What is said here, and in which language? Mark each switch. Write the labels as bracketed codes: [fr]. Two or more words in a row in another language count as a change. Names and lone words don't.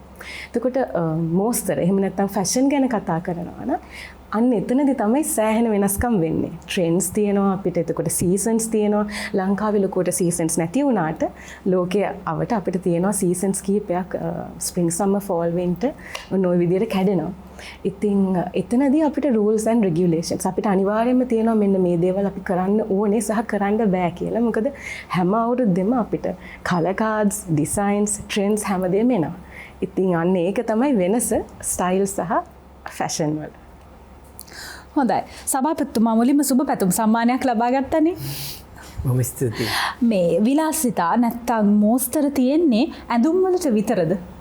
[si] එතකොට මෝස්තර එහෙම නැත්නම් ෆැෂන් ගැන කතා කරනවා නම් අන්න එතනදි තමයි සෑහෙන වෙනස්කම් වෙන්නේ. ට්‍රෙන්ඩ්ස් තියෙනවා අපිට. එතකොට සීසන්ස් තියෙනවා. ලංකාවේ ලොකුවට සීසන්ස් නැති වුණාට ලෝකයේ අවට අපිට තියෙනවා සීසන්ස් කීපයක් [en] spring summer fall winter [si] ඔය විදිහට කැඩෙනවා. ඉතින් එතනදී අපිට [en] rules and regulations [si] අපිට අනිවාර්යයෙන්ම තියෙනවා මෙන්න මේ දේවල් අපි කරන්න ඕනේ සහ කරන්න බෑ කියලා. මොකද හැම අවුරුද්දෙම අපිට [en] color cards, designs, trends [si] හැමදේම එනවා. ඉතින් අන්න ඒක තමයි වෙනස ස්ටයිල් සහ ෆැෂන් වල. හොඳයි. සභාපතිතුමා මුලින්ම සුබ පැතුම් සම්මානයක් ලබා ගත්තනේ. මම ස්තුතියි. මේ විලාසිතා නැත්තම් මෝස්තර තියෙන්නේ ඇඳුම් වලට විතරද?